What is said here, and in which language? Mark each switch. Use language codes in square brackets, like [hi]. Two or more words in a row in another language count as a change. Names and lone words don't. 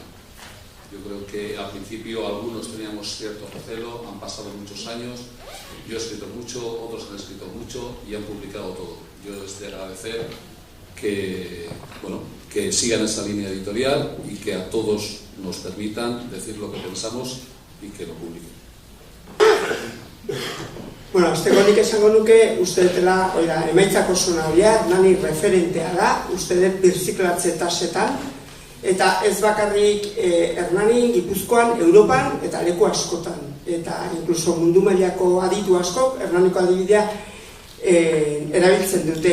[es] Yo creo que al principio algunos teníamos cierto recelo, han pasado muchos años, yo he escrito mucho, otros han escrito mucho y han publicado todo. Yo les de agradecer que sigan esa línea editorial y que a todos nos permitan decir lo que pensamos y que lo publiquen. [eu] Bueno, nik esango nuke, uste dutela, emaitzako zona horia, Hernani referentea da, uste dut birziklatze tasetan, eta ez bakarrik Hernani, Gipuzkoan, Europan eta leku askotan. Eta inkluso mundu mailako aditu askok, Hernaniko adibidea, erabiltzen dute.